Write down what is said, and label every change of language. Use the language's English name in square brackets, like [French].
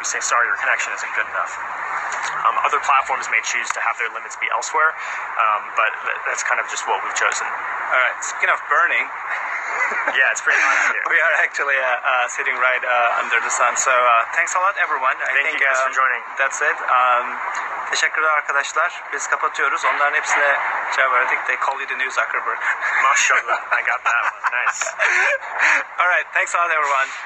[English] We say, sorry, your connection isn't good enough. Other platforms may choose to have their limits be elsewhere, but that's kind of just what we've chosen. All right, speaking of burning, yeah, it's pretty hot here. We are actually sitting right under the sun. So thanks a lot everyone. Thank you guys for joining. That's it. [Turkish] Teşekkürler arkadaşlar. Biz kapatıyoruz. Onların hepsine cevap verdik. [English] They call you the new Zuckerberg. Mashallah. I got that one. Nice. All right. Thanks a lot everyone.